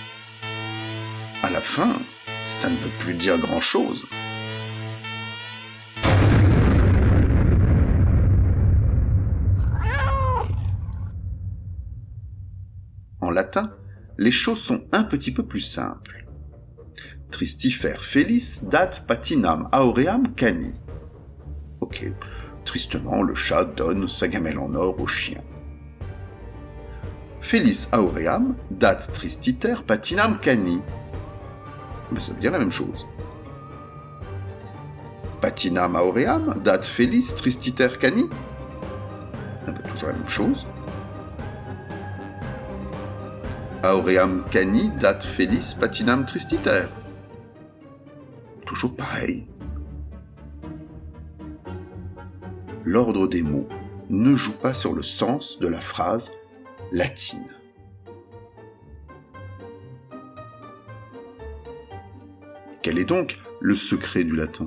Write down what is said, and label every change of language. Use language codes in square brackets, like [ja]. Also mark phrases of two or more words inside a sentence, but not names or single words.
[fr] À la fin, ça ne veut plus dire grand-chose. En latin, les choses sont un petit peu plus simples. [la] Tristifer felis dat patinam auream cani. [fr] Ok. Tristement, le chat donne sa gamelle en or au chien. [la] Felis auream dat tristiter patinam cani. [fr] Ça veut dire la même chose. [la] Patinam auream dat felis tristiter cani. [fr] Toujours la même chose. [la] Auream cani dat felis patinam tristiter. [fr] Toujours pareil. L'ordre des mots ne joue pas sur le sens de la phrase latine. Quel est donc le secret du latin ?